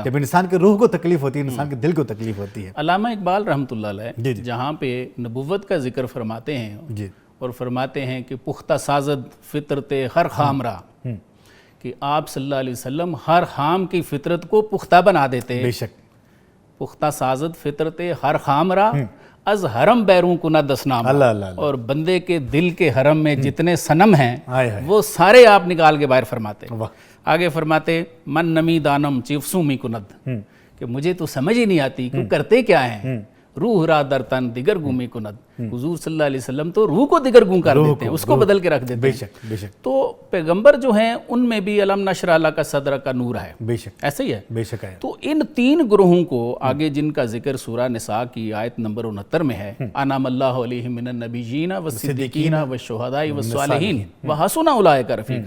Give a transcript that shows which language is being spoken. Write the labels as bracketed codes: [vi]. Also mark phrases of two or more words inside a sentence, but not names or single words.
[ur] جب انسان کی روح کو تکلیف ہوتی ہے، انسان کے دل کو تکلیف ہوتی ہے. علامہ اقبال [ar] رحمۃ اللہ علیہ [ur] جہاں پہ نبوت کا ذکر فرماتے ہیں اور فرماتے ہیں کہ [fa] پختہ سازد فطرت ہر خام را، [ur] کہ آپ [ar] صلی اللہ علیہ وسلم [ur] ہر خام کی فطرت کو پختہ بنا دیتے ہیں. بے شک. [fa] پختہ سازد فطرت ہر خام را از حرم بیرون کو نہ دسنام. [ur] اور بندے کے دل کے حرم میں جتنے صنم ہیں وہ سارے آپ نکال کے باہر فرماتے ہیں. آگے فرماتے [fa] من نمی دانم چیفسوں می کند، [ur] کہ مجھے تو سمجھ ہی نہیں آتی کہ کرتے کیا ہیں. [fa] روح را در تن دیگر گومی کند. [ur] حضور [ar] صلی اللہ علیہ وسلم [ur] تو روح کو دیگر گوں کر دیتے ہیں، اس کو بدل کے رکھ دیتے ہیں. تو پیغمبر جو ہیں ان میں بھی [ar] علم نشرح لک صدرک [ur] کا نور ہے. بے شک. ایسے ہی ہے. بے شک ہے. تو ان تین گروہوں کو آگے جن کا ذکر سورہ نساء کی آیت نمبر 69 میں ہے، [ar] انعم اللہ علیہم من النبیین والصدیقین والشہداء والصالحین وحسن اولئک رفیقا.